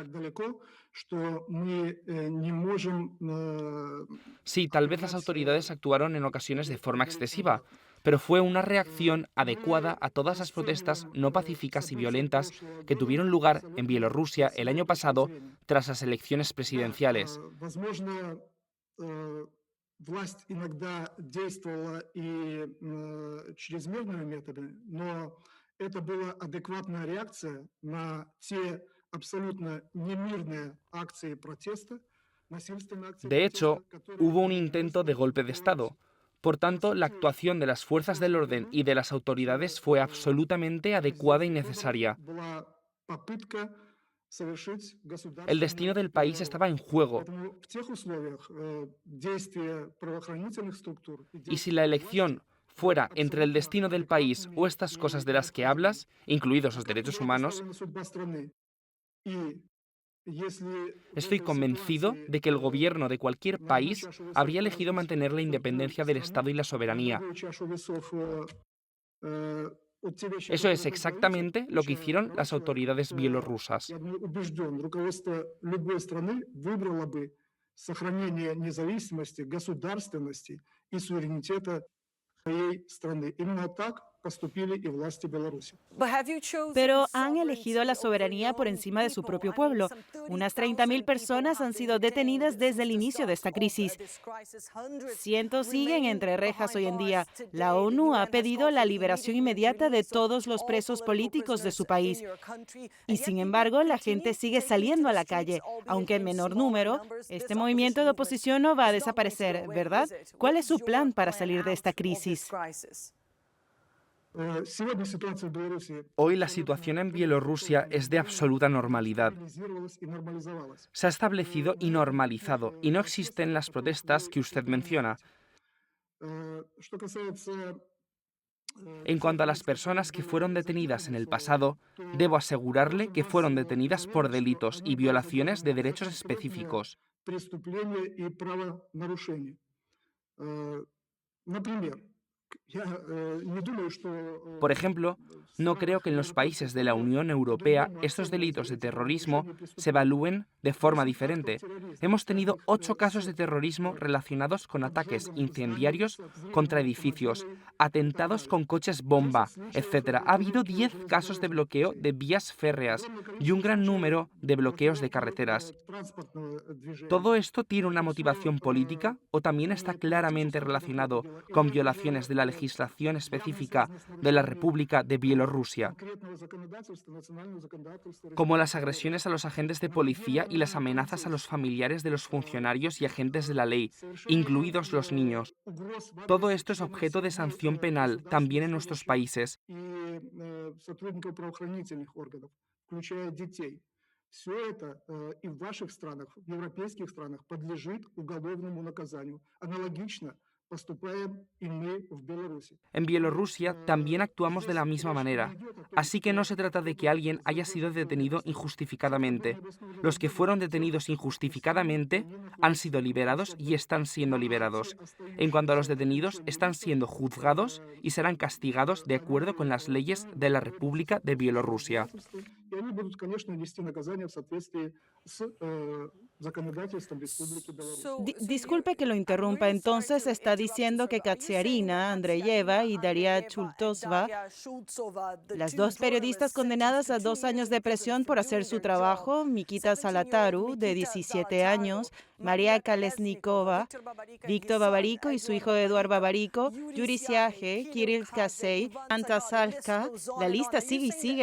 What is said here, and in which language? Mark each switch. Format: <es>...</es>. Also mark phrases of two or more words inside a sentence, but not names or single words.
<es>Sí, tal vez las autoridades actuaron en ocasiones de forma excesiva, pero fue una reacción adecuada a todas las protestas no pacíficas y violentas que tuvieron lugar en Bielorrusia el año pasado tras las elecciones presidenciales.</es> <ru>Власть иногда действовала и чрезмерными методами, но это была адекватная реакция на те абсолютно немирные акции протеста, насильственные акции</ru> <es>De</es> <ru>протеста,</ru> <es>hecho,</es> <ru>которые</ru> <es>hubo un</es> <ru>проводили</ru> <es>intento de golpe de Estado. Por tanto, la actuación de las fuerzas del orden y de las autoridades fue absolutamente adecuada y necesaria.</es> <ru>была попытка совершить</ru> <es>El destino</es> <ru>государственный</ru> <es>del país</es> <ru>переворот.</ru> <es>estaba en juego,</es> <ru>Поэтому в тех условиях действия правоохранительных структур и</ru> <es>y si</es> <ru>действия</ru> <es>la</es> <ru>власти</ru> <es>elección fuera entre el</es> <ru>абсолютно</ru> <es>destino del país o</es> <ru>адекватными</ru> <es>estas cosas</es> <ru>и</ru> <es>de las que</es> <ru>необходимыми.</ru> <es>hablas, incluidos</es> <ru>А</ru> <es>los</es> <ru>как</ru> <es>derechos</es> <ru>была</ru> <es>humanos,</es> <ru>поставлена судьба страны? И если в</ru> <es>estoy</es> <ru>этой</ru> <es>convencido</es> <ru>ситуации</ru> <es>de que el gobierno de cualquier</es> <ru>на одну</ru> <es>país</es> <ru>чашу весов</ru> <es>habría elegido</es> <ru>положить</ru> <es>mantener la</es> <ru>собственную</ru> <es>independencia del</es> <ru>страну,</ru> <es>Estado y la</es> <ru>а на</ru> <es>soberanía.</es> <ru>другую чашу весов вот те вещи,</ru> <es>Eso es</es> <ru>которые вы говорите,</ru> <es>exactamente lo que</es> <ru>включая</ru> <es>hicieron</es> <ru>права</ru> <es>las</es> <ru>человека,</ru> <es>autoridades</es> <ru>то</ru> <es>bielorrusas.</es> <ru>я убежден, руководство любой страны выбрало бы сохранение независимости, государственности и суверенитета своей страны. Именно так поступили и власти Беларуси.</ru> <es>Pero han elegido la soberanía por encima de su propio pueblo. Unas 30.000 personas han sido detenidas desde el inicio de esta crisis. Cientos siguen entre rejas hoy en día. La ONU ha pedido la liberación inmediata de todos los presos políticos de su país. Y sin embargo, la gente sigue saliendo a la calle, aunque en menor número. Este movimiento de oposición no va a desaparecer, ¿verdad? ¿Cuál es su plan para salir de esta crisis?</es> <ru>Сегодня ситуация в Беларуси</ru> <es>Hoy la</es> <ru>абсолютно</ru> <es>situación en Bielorrusia</es> <ru>предусмотрительно</ru> <es>es de</es> <ru>нормальна,</ru> <es>absoluta</es> <ru>она</ru> <es>normalidad.</es> <ru>стабилизировалась и нормализовалась.</ru> <es>Se ha establecido y</es> <ru>Мы видим таких</ru> <es>normalizado, y no existen</es> <ru>протестов, о</ru> <es>las</es> <ru>которых</ru> <es>protestas</es> <ru>вы</ru> <es>que usted menciona.</es> <ru>упоминаете. Что касается</ru> <es>En</es> <ru>тех</ru> <es>cuanto a las</es> <ru>лиц, которые</ru> <es>personas que</es> <ru>были</ru> <es>fueron detenidas en</es> <ru>задержаны</ru> <es>el</es> <ru>сегодня,</ru> <es>pasado, debo</es> <ru>то</ru> <es>asegurарle</es> <ru>должен</ru> <es>que</es> <ru>вас</ru> <es>fueron detenidas por</es> <ru>заверить, что</ru> <es>delitos y</es> <ru>они были</ru> <es>violaciones de</es> <ru>задержаны за</ru> <es>derechos</es> <ru>конкретные</ru> <es>específicos.</es> <ru>преступления и правонарушения. Например, я не думаю, что</ru> <es>Por ejemplo,</es> <ru>в</ru> <es>no creo</es> <ru>странах</ru> <es>que en los</es> <ru>Европейского</ru> <es>países de la</es> <ru>Союза</ru> <es>Unión Europea</es> <ru>по-другому</ru> <es>estos delitos</es> <ru>оцениваются</ru> <es>de</es> <ru>эти</ru> <es>terrorismo</es> <ru>правонарушения и</ru> <es>se</es> <ru>преступления.</ru> <es>evalúen de forma</es> <ru>8 актов</ru> <es>diferente.</es> <ru>терроризма,</ru> <es>Hemos tenido</es> <ru>связанных</ru> <es>8 casos de</es> <ru>с</ru> <es>terrorismo relacionados con ataques</es> <ru>поджогом зданий,</ru> <es>incendiarios</es> <ru>с</ru> <es>contra</es> <ru>взрывом</ru> <es>edificios,</es> <ru>автомобилей и так</ru> <es>atentados</es> <ru>далее.</ru> <es>con coches</es> <ru>10</ru> <es>bomba,</es> <ru>случаев</ru> <es>etc. Ha habido</es> <ru>блокировки</ru> <es>10 casos de</es> <ru>железнодорожных</ru> <es>bloqueo</es> <ru>путей.</ru> <es>de vías férreas</es> <ru>Огромное</ru> <es>y un</es> <ru>количество</ru> <es>gran</es> <ru>случаев</ru> <es>número de bloqueos de</es> <ru>блокировки</ru> <es>carreteras.</es> <ru>транспортного движения.</ru> <es>¿Todo esto tiene una</es> <ru>Это все</ru> <es>motivación política o también está</es> <ru>имеет</ru> <es>claramente</es> <ru>политическую</ru> <es>relacionado</es> <ru>подоплеку, или</ru> <es>con</es> <ru>это</ru> <es>violaciones</es> <ru>уже</ru> <es>de la legislación</es> <ru>явно</ru> <es>específica</es> <ru>связано с</ru> <es>de la</es> <ru>нарушением</ru> <es>República de Bielorrusia,</es> <ru>конкретного законодательства, национального законодательства</ru> <es>como</es> <ru>Республики</ru> <es>las</es> <ru>Беларусь?</ru> <es>agresiones a los agentes de</es> <ru>На одной</ru> <es>policía y las</es> <ru>стороне</ru> <es>amenazas a los</es> <ru>полицейские,</ru> <es>familiares de los funcionarios y agentes de la ley,</es> <ru>совершение</ru> <es>incluidos los niños?</es> <ru>угроз в</ru> <es>Todo</es> <ru>адрес</ru> <es>esto es</es> <ru>членов</ru> <es>objeto de</es> <ru>семьи</ru> <es>sanción penal también</es> <ru>государственных</ru> <es>en nuestros</es> <ru>служащих</ru> <es>países.</es> <ru>и сотрудников правоохранительных органов, включая детей. Все это и в ваших странах, в европейских странах подлежит уголовному наказанию. Аналогично поступаем и мы в Беларуси.</ru> <es>En Bielorrusia también actuamos de la misma manera, así que no se trata de que alguien haya sido detenido injustificadamente. Los que fueron detenidos injustificadamente han sido liberados y están siendo liberados. En cuanto a los detenidos, están siendo juzgados y serán castigados de acuerdo con las leyes de la República de Bielorrusia.</es> <ru>И они будут, конечно, нести наказание в соответствии с законодательством Республики Беларусь.</ru> <es>Disculpe que lo interrumpa. Entonces está diciendo que Katsiarina Andreyeva y Daria Chultosova, las dos periodistas condenadas a 2 años de prisión por hacer su trabajo, Mikita Zalataru, de 17 años, María Kalesnikova, Víctor Babariko y su hijo Eduard Babariko, Yuri Siage, Kirill Kasey, Anta Salka, la lista sigue y sigue.</es>